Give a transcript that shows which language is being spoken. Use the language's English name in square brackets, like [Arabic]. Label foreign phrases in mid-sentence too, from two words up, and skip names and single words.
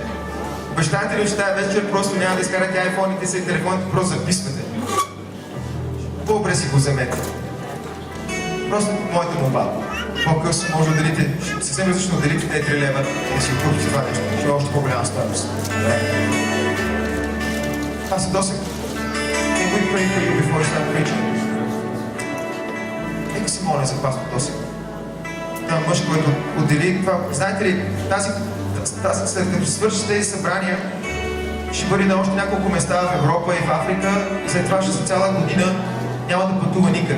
[Bulgarian] Обещавате ли, че тази вечер просто няма да изкарате айфоните си и телефоните, просто записвате? По-добре си го вземете. Просто моята молба. По-късно може да отделите, съвсем различно отделите тези 3 лева и да си купите това нещо. Ще е още по-голяма стойност. Пастор Досек, [English] can we pray for you before we start preaching? [Bulgarian] Нека се моля за пастор Досек. Това мъж, който отдели това. Знаете ли, след като свърши тези събрания, ще бъде на още няколко места в Европа и в Африка и след това ще за цяла година няма да пътува никъде.